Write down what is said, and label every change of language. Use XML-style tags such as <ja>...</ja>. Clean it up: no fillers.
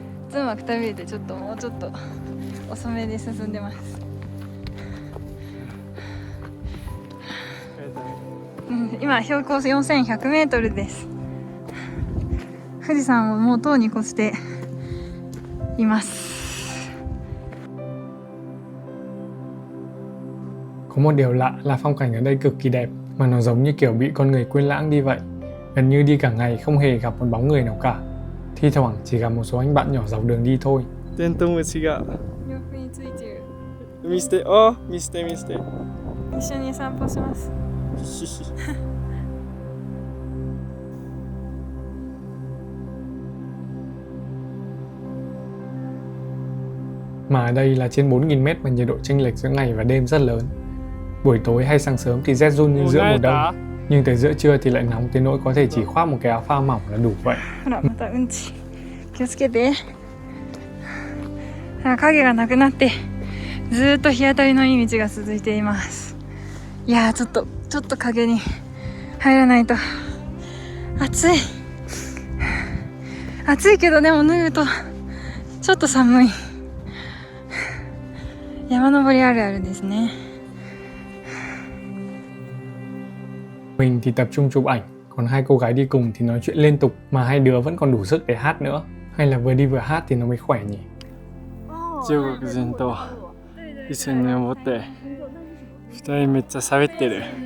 <ja>ズンはくたびれてもうちょっと遅めで進んでます。今標高4100メートルです。富士山をもうとうに越しています。</ja> <vi>Có một điều lạ là phong cảnh ở đây cực kỳ đẹp, mà nó giống như kiểu bị con người quên lãng đi vậy. Gần như đi cả ngày không hề gặp một bóng người nào cả. Thi thoảng chỉ gặp một số anh bạn nhỏ dọc đường đi thôi.</vi> <ja>テントウムシが洋服についてる。見せて、見せて。一緒に散歩します。</ja> <vi>Mà ở đây là trên 4.000 mét và nhiệt độ chênh lệch giữa ngày và đêm rất lớn. Buổi tối hay sáng sớm thì rét run như giữa mùa đông, nhưng tới giữa trưa thì lại nóng tới nỗi có thể chỉ khoác một cái áo phao mỏng là đủ vậy.</vi> <ja>ほら、またうんち。気をつけて。影がなくなって、ずーっと日当たりのいい道が続いています。いやー、ちょっと影に入らないと。暑い。暑いけどでも脱ぐとちょっと寒い。山登りあるあるですね。</ja> <vi>Mình thì tập trung chụp ảnh, còn hai cô gái đi cùng thì nói chuyện liên tục mà hai đứa vẫn còn đủ sức để hát nữa. Hay là vừa đi vừa hát thì nó mới khỏe nhỉ?</vi> <ja>中国人と一緒に登って2人めっちゃ喋ってる。</ja>